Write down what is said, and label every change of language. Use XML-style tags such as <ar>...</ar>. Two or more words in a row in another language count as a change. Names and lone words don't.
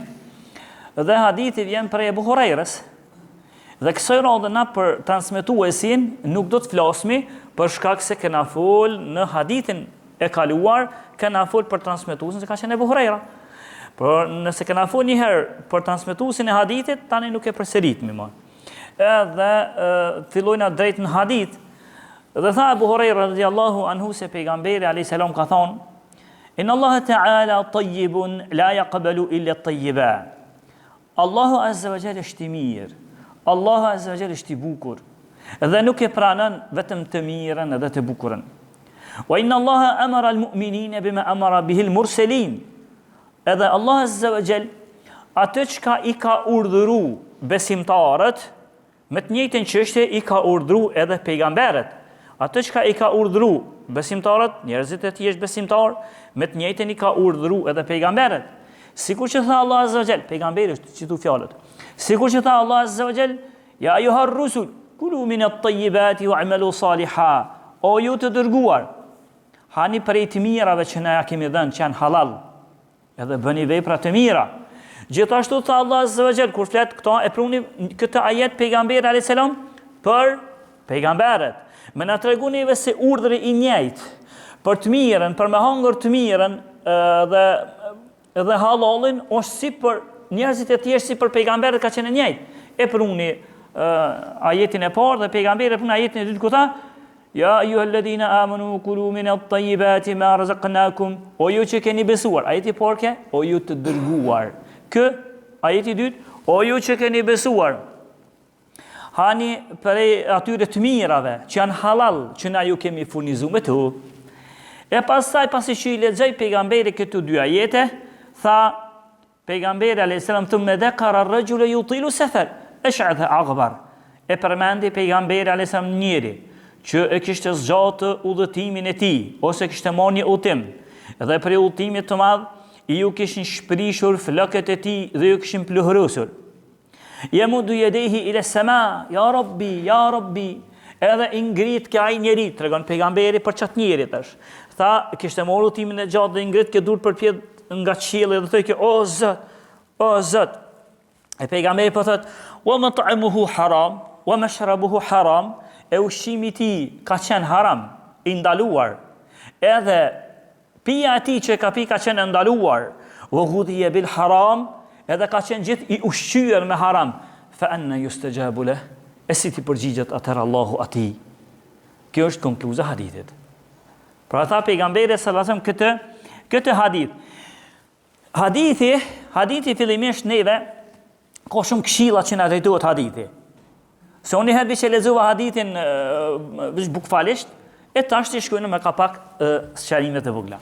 <sq>Dhe hadithi vjen prej Ebu Hurajrës. Dhe kësaj radhe na për transmetuesin nuk do të flasmi për shkak se kena fol në hadithin e kaluar, kena fol për transmetuesin se ka qenë Ebu Hurajra. Por nëse kena fol një herë për transmetuesin e hadithit, tani nuk e përsëritmi më. Edhe fillojna drejt në hadith. Dhe tha Ebu Hurajra</sq> <ar>رضي الله عنه</ar> <sq>se pejgamberi</sq> <ar>عليه السلام</ar> <sq>ka thonë:</sq> <ar>إن الله تعالى طيب لا يقبل إلا الطيب.</ar> <sq>Allahu</sq> <ar>عز وجل</ar> <sq>është i mirë. Allahu</sq> <ar>عز وجل</ar> <sq>është i bukur. Dhe nuk e pranon vetëm të mirën edhe të bukurën.</sq> <ar>وإن الله أمر المؤمنين بما أمر به المرسلين.</ar> <sq>Edhe Allah</sq> <ar>عز وجل</ar> <sq>atë çka i ka urdhëruar besimtarët, me të njëjtën çështje i ka urdhëruar edhe pejgamberët. Atë çka i ka urdhëruar besimtarët, njerëzit e thjesht besimtar, me të njëjtën i ka urdhëruar edhe pejgamberët. Sikur që tha Allah</sq> <ar>عز وجل,</ar> <sq>pejgamberi është citu fjalët. Sikur që tha Allah</sq> <ar>عز وجل يا أيها الرسل كلوا من الطيبات واعملوا صالحا.</ar> <sq>O ju të dërguar, hani prej të mirave që na ja kemi dhënë, që janë halal, edhe bëni vepra të mira. Gjithashtu tha Allah</sq> <ar>عز وجل,</ar> <sq>kur flet këto e pruni këtë ajet pejgamberi</sq> <ar>عليه السلام</ar> <sq>për pejgamberët. Me na tregonive se urdhri i njëjtë për të mirën, për me hangër të mirën dhe halalin është si për njerëzit e tjerë, si për pejgamberët ka qenë njëjtë. E pruni ajetin e parë dhe pejgamberi e pruni ajetin e dytë ku tha:</sq> <ar>يا أيها الذين آمنوا كلوا من الطيبات ما رزقناكم.</ar> <sq>O ju që keni besuar. Ajeti i parë o ju të dërguar. Ajeti i dytë, o ju që keni besuar. Hani prej atyre të mirave që janë halal, që na ju kemi furnizuar me to. E pastaj pasi që i lexoj pejgamberi këtu dy ajete, tha pejgamberi</sq> <ar>عليه السلام ثم ذكر الرجل يطيل السفر أشعث أغبر.</ar> <sq>E përmendi pejgamberi</sq> <ar>عليه السلام</ar> <sq>njëri që e kishte zgjatë udhëtimin e tij ose kishte marrë një udhtim dhe për udhtimin të madh i ju kishin shprishur flokët e tij dhe ju kishin pluhurosur.</sq> <ar>يمد يديه إلى السماء يا رب يا رب.</ar> <sq>Edhe i ngrit ka ai njeri, tregon pejgamberi për çat njeri tash. Tha, kishte marrë udhtimin e gjatë dhe i ngrit ke dur përpjet nga qielli dhe thoi o Zot, o Zot. E pejgamberi po thot:</sq> <ar>"ومطعمه حرام ومشربه حرام."</ar> <sq>E ushqimi i tij ka qenë haram, i ndaluar. Edhe pija e tij që ka pi ka qenë ndaluar.</sq> <ar>وغذي بالحرام,</ar> <sq>edhe ka qenë gjithë i ushqyer me haram.</sq> <ar>فأنى يستجاب له.</ar> <sq>E si ti përgjigjet atëherë Allahu atij. Kjo është konkluza hadithit. Pra tha pejgamberi</sq> <ar>صلى الله عليه وسلم</ar> <sq>këtë hadith. Hadithi fillimisht neve ka shumë këshilla që na drejtohet hadithi. Se unë herë që lexova hadithin veç bukfalisht, e tash ti shkojnë me kapak sqarime të vogla.</sq>